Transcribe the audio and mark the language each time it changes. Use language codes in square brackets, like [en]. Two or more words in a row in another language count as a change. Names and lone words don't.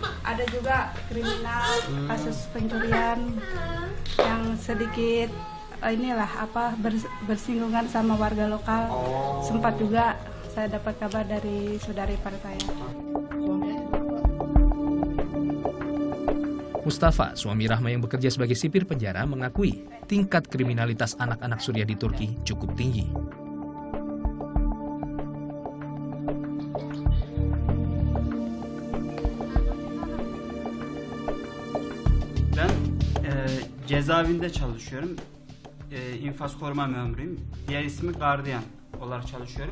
[id] Ada juga kriminal, kasus pencurian yang sedikit inilah apa bersinggungan sama warga lokal. Sempat juga saya dapat kabar dari saudara ipar saya. Mustafa, suami Rahma yang bekerja sebagai sipir penjara, mengakui tingkat kriminalitas anak-anak Suriah di Turki cukup tinggi. [tr] Ben cezaevinde çalışıyorum. İnfaz koruma memuruyum. Diğer ismi gardiyan olarak çalışıyorum.